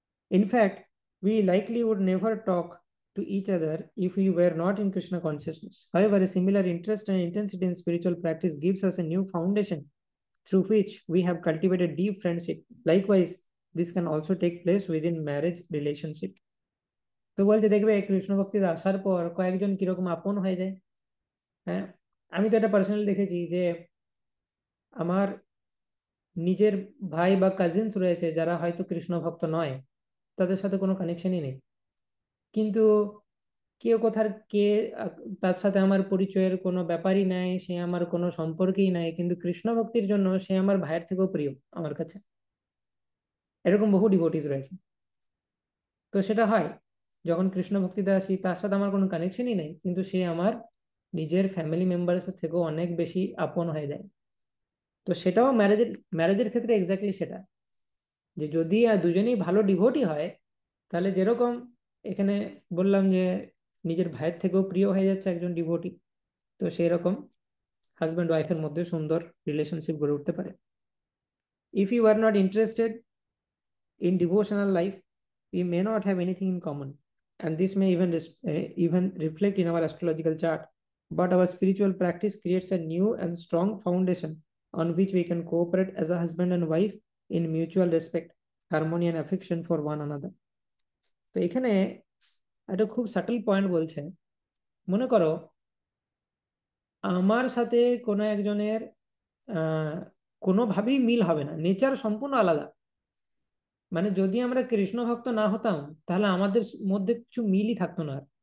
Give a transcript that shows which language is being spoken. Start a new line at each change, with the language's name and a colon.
English: In fact, we likely would never talk to each other if we were not in Krishna consciousness. However, a similar interest and intensity in spiritual practice gives us a new foundation through which we have cultivated deep friendship. Likewise, this can also take place within marriage relationship.
Bangla: তো বলতে দেখবে কৃষ্ণ ভক্তিতে আসার পর কয়েকজন কিরকম আপন হয়ে যায়। হ্যাঁ, আমি তো এটা পার্সোনালি দেখেছি যে আমার নিজের ভাই বা কাজিনস রয়েছে যারা হয়তো কৃষ্ণ ভক্ত নয়, তাদের সাথে কোনো কানেকশনই নেই, কিন্তু কেউ কোথার কে তার সাথে আমার পরিচয়ের কোনো ব্যাপারই নাই, সে আমার কোনো সম্পর্কই নাই, কিন্তু কৃষ্ণ ভক্তির জন্য সে আমার ভাইয়ের থেকেও প্রিয় আমার কাছে। এরকম বহু ডিভোটিস রয়েছে। তো সেটা হয় যখন কৃষ্ণ ভক্তিতে আসি, তার সাথে আমার কোনো কানেকশনই নেই, কিন্তু সে আমার নিজের ফ্যামিলি মেম্বারের থেকেও অনেক বেশি আপন হয়ে যায়। তো সেটাও ম্যারেজের ক্ষেত্রে এক্স্যাক্টলি সেটা, যে যদি দুজনেই ভালো ডিভোটি হয়, তাহলে যেরকম এখানে বললাম যে নিজের ভাইয়ের থেকেও প্রিয় হয়ে যাচ্ছে একজন ডিভোটি, তো সেই রকম হাজব্যান্ড ওয়াইফের মধ্যে সুন্দর রিলেশনশিপ গড়ে উঠতে পারে।
English: If you are not interested in devotional life, we may not have anything in common, and this may even reflect in our astrological chart. But our spiritual practice creates a new and strong foundation on which we can cooperate as a husband and wife in mutual respect, harmony, and affection for one another.
Bangla: তো এখানে একটা খুব subtle point বলছে। মনে করো আমার সাথে কোনো একজনের আহ কোনোভাবেই মিল হবে না, নেচার সম্পূর্ণ আলাদা। মানে যদি আমরা কৃষ্ণ ভক্ত না হতাম, তাহলে আমাদের মধ্যে কিছু মিলই থাকতো না।